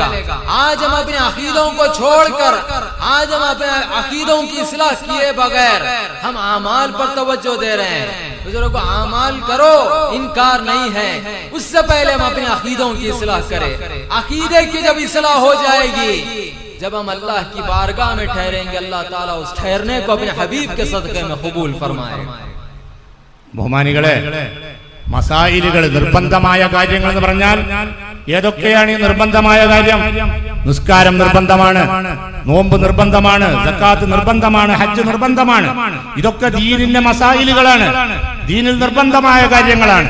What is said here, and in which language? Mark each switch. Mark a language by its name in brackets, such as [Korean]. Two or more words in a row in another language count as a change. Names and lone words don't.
[Hindi] आज हम अपने अकीदों को छोड़कर, आज हम अपने अकीदों की इस्लाह किए बगैर हम आमाल पर तवज्जो दे रहे हैं। बुजुर्गों, आमाल करो, इनकार नहीं है, उससे पहले हम अपने अकीदों की इस्लाह करें। अकीदे की जब इस्लाह हो जाएगी, जब हम अल्लाह की बारगाह में ठहरेंगे, अल्लाह ताला उस ठहरने को अपने हबीब के सदक़े में कबूल फरमाएगा। [Malayalam] ബഹുമാനികളെ, മസായിലുകൾ, നിർബന്ധമായ കാര്യങ്ങൾ എന്ന് പറഞ്ഞാൽ ഏതൊക്കെയാണ് ഈ നിർബന്ധമായ കാര്യം? നിസ്കാരം നിർബന്ധമാണ്, നോമ്പ് നിർബന്ധമാണ്, സക്കാത്ത് നിർബന്ധമാണ്, ഹജ്ജ് നിർബന്ധമാണ്. ഇതൊക്കെ ദീനിന്റെ മസായിലുകളാണ്, ദീനിൽ നിർബന്ധമായ കാര്യങ്ങളാണ്.